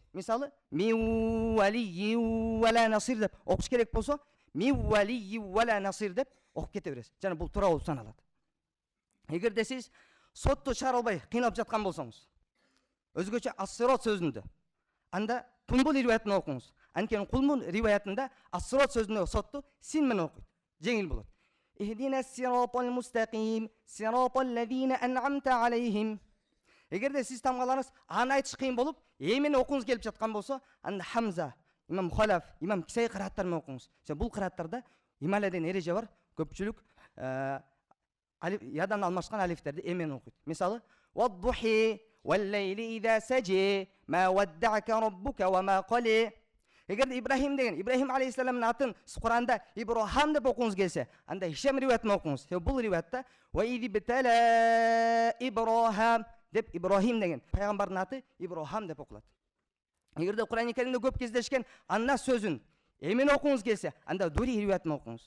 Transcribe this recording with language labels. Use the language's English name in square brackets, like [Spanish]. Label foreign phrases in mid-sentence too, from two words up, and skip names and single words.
[Kyrgyz] Мисалы, [Arabic] من ولي ولا نصير [Kyrgyz] деп окуш керек болсо, [Arabic] من ولي ولا نصير [Kyrgyz] деп окуп кете бересиз. Жана бул туура болуп саналат. Эгерде сиз сотту чыгара албай кыйналып жаткан болсоңуз, өзгөчө ас-сирот сөзүндө, анда Тумбул риwayатын окуңуз. Анткени Кулмун риwayатында ас-сирот сөзүндө сотту син менен окуйт. Жеңил болот. [Arabic] اهدنا الصراط المستقيم، صراط الذين أنعمت عليهم. [Kyrgyz] Эгерде сиз тамгалаңыз аны айтыш кыйын болуп, эмен окуңуз келип жаткан болсо, анда Хамза, имам Халаф, имам Кисай кырааттар менен окуңуз. Бул кырааттарда ималия деген эреже бар. Көпчүлүк ядан алмашкан алифтерди эмен окуйт. Мисалы, [Arabic] والضحى والليل إذا سجى ما ودعك ربك وما قلى. [Kyrgyz] Эгерде Ибрахим деген, Ибрахим алейхиссаламдын атын Куранда Ибрахим деп окуңуз келсе, анда Хишам риwayатын окуңуз. Бул риwayатта [Arabic] وإذ ابتلى إبراهيم [Kyrgyz] деп Ибрахим деген пайгамбардын аты Ибрахим деп окулат. Эгерде Куран-ы Каримде көп кездешкен аннас сөзүн эмен окуңуз келсе, анда Дури риwayатын окуңуз.